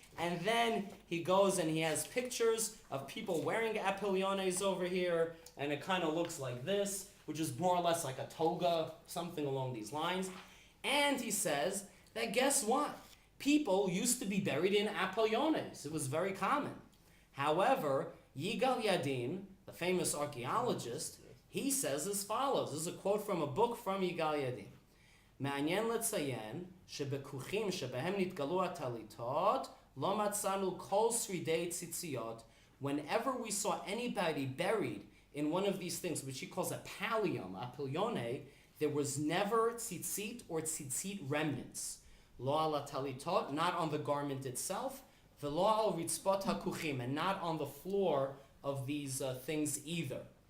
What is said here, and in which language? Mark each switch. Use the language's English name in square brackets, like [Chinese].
[English] And then he goes and he has pictures of people wearing apilyones over here, and it kind of looks like this, which is more or less like a toga, something along these lines. And he says that guess what? People used to be buried in apilyones. It was very common. However, Yigal Yadin, the famous archaeologist, he says as follows. This is a quote from a book from Yigal Yadin. [Hebrew] מעניין לציין שבכוכים שבהם נתגלו הטליתות לא מצאנו כל שרידי ציציות. [English] Whenever we saw anybody buried in one of these things, which he calls a pallium, a pilyone, there was never tzitzit or tzitzit remnants. [Hebrew] Lo ala talitot, [English] not on the garment itself, [Hebrew] v'lo al ritzpot hakuchim, [English] and not on the floor of these things either.